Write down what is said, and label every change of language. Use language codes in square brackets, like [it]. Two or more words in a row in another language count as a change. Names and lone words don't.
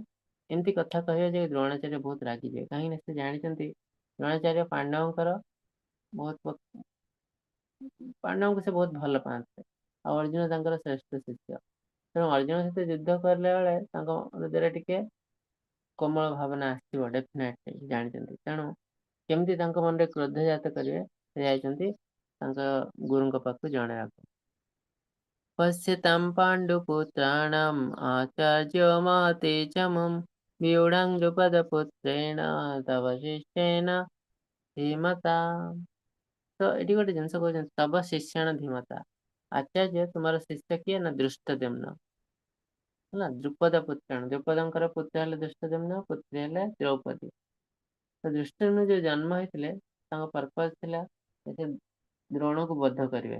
[or] ଏମିତି କଥା କହିବେ ଯେ ଦ୍ରୋଣାଚାର୍ଯ୍ୟ ବହୁତ ରାଗିଯିବେ, କାହିଁକି ନା ସେ ଜାଣିଛନ୍ତି ଦ୍ରୋଣାଚାର୍ଯ୍ୟ ପାଣ୍ଡବଙ୍କର ବହୁତ ପାଣ୍ଡବଙ୍କୁ ସେ ବହୁତ ଭଲ ପାଆନ୍ତି, ଆଉ ଅର୍ଜୁନ ତାଙ୍କର ଶ୍ରେଷ୍ଠ ଶିଷ୍ୟ। ତେଣୁ ଅର୍ଜୁନ ସହିତ ଯୁଦ୍ଧ କରିଲା ବେଳେ ତାଙ୍କ ହୃଦୟରେ ଟିକେ କୋମଳ ଭାବନା ଆସିବ, ଡେଫିନେଟଲି ଜାଣିଛନ୍ତି। ତେଣୁ କେମିତି ତାଙ୍କ ମନରେ କ୍ରୋଧ ଜାତ କରିବେ, ସେ ଯାଇଛନ୍ତି ତାଙ୍କ ଗୁରୁଙ୍କ ପାଖକୁ ଜଣେଇବାକୁ। [sa] पश्यतां पाण्डुपुत्राणाम् आचार्यो महतेजमं व्यूढं द्रुपदपुत्रेण तव शिष्येन धीमता। [or] ତ ଏଠି ଗୋଟେ ଜିନିଷ କହୁଛନ୍ତି, [sa] ତବ ଶିଷ୍ୟଣ ଧୀମତା। [or] ଆଚାର୍ଯ୍ୟ ତୁମର ଶିଷ୍ୟ କିଏ ନା ଦୃଷ୍ଟଦ୍ୟୁମ୍ନ ହେଲା। [sa] ଦ୍ରୁପଦ ପୁତ୍ରାଣ, [or] ଦ୍ରୁପଦଙ୍କର ପୁତ୍ର ହେଲେ ଦୃଷ୍ଟଦ୍ୟୁମ୍ନ, ପୁତ୍ରୀ ହେଲେ ଦ୍ରୌପଦୀ। ତ ଦୃଷ୍ଟଦ୍ୟୁମ୍ନ ଯୋଉ ଜନ୍ମ ହେଇଥିଲେ, ତାଙ୍କ ପର୍ପଜ ଥିଲା ସେ ଦ୍ରୋଣକୁ ବଧ କରିବେ।